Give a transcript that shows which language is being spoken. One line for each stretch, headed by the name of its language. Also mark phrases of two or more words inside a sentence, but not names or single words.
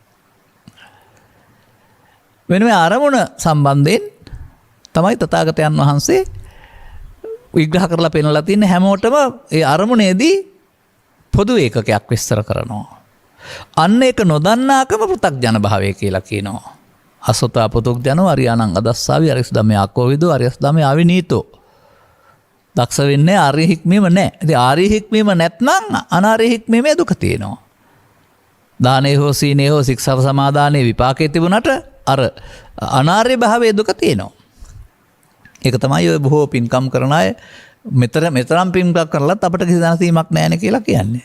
Sinhala: වෙන මේ අරමුණ සම්බන්ධයෙන් තමයි තථාගතයන් වහන්සේ විග්‍රහ කරලා පෙන්නලා තින්නේ. හැමෝටම ඒ අරමුණේදී පොදු ඒකකයක් විස්තර කරනවා. අන්න ඒක නොදන්නාකම පෘථග්ජන භාවය කියලා කියනවා.
Pali: අසොතා පුතුග්ජනෝ අරියානං අදස්සාවි අරිස් ධම්මේ ආකෝවිදෝ අරිස් ධම්මේ ආවිනීතෝ.
Sinhala: දක්ෂ වෙන්නේ ආර්ය හික්මීම නැහැ. ඉතින් ආර්ය හික්මීම නැත්නම් අනාර්ය හික්මීමේ දුක තියෙනවා. දානේ හෝ සීනේ හෝ ශික්ෂා සමාදානයේ විපාකයේ තිබුණට අර අනාර්ය භාවයේ දුක තියෙනවා. ඒක තමයි ඔය බොහෝ පින්කම් කරන අය මෙතරම් පින්කම් කරලත් අපිට කිසි දැනසීමක් නැහැ නේ කියලා කියන්නේ.